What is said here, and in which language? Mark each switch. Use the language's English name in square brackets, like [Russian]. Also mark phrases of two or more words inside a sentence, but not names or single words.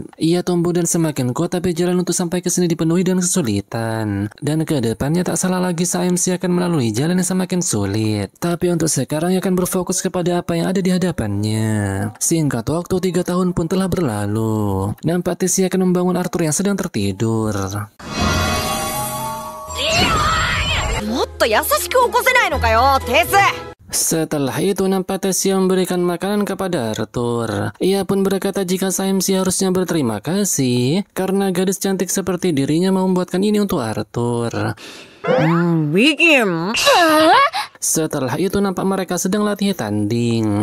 [Indonesian] Ia tumbuh dan semakin kuat, tapi jalan untuk sampai ke sini dipenuhi dengan kesulitan. Dan ke depannya tak salah lagi Saemsi akan melalui jalan yang semakin sulit. Tapi untuk sekarang ia akan berfokus kepada apa yang ada di hadapannya. Singkat waktu 3 tahun pun telah berlalu. Nampak Tessia akan membangun Arthur yang sedang tertidur. [Japanese] もっと優しく起こせないのかよ、テス。 [Indonesian] Setelah itu nampak Tessia memberikan makanan kepada Arthur. Ia pun berkata jika Saemsi harusnya berterima kasih karena gadis cantik seperti dirinya mau membuatkan ini untuk Arthur. Setelah itu nampak mereka sedang latih tanding.